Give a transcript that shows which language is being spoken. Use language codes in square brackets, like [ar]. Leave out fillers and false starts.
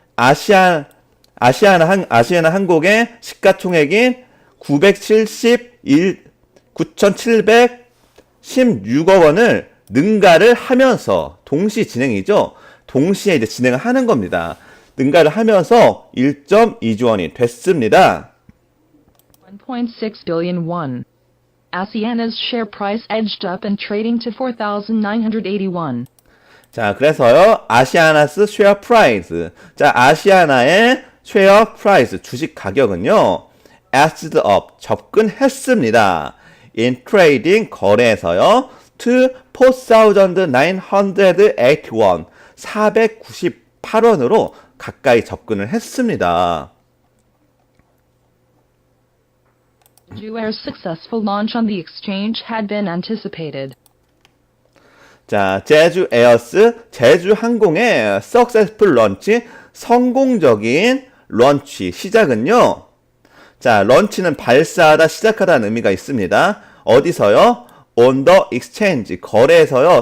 [ko] 아시아나 항공의 시가총액인 9,716억 원을 능가를 하면서 동시 진행이죠. 동시에 이제 진행을 하는 겁니다. 능가를 하면서 1.2조 원이 됐습니다. [en] 1.6 billion won. Asiana's share price edged up and trading to 4,981. [ko] 자, 그래서요, [en] 아시아나스 쉐어 프라이스. [ko] 자, 아시아나의 쉐어 프라이스, 주식 가격은요, [en] edged up, [ko] 접근했습니다. [en] in trading, [ko] 거래에서요, [en] to 4,981, [ko] 498원으로 가까이 접근을 했습니다. [en] Jeju Air's successful launch on the exchange had been anticipated. [ko] 자, 제주항공의 [en] successful launch, [ko] 성공적인 런치, 시작은요. 자, 런치는 발사하다, 시작하다는 의미가 있습니다. 어디서요? [en] on the exchange, 거래에서요.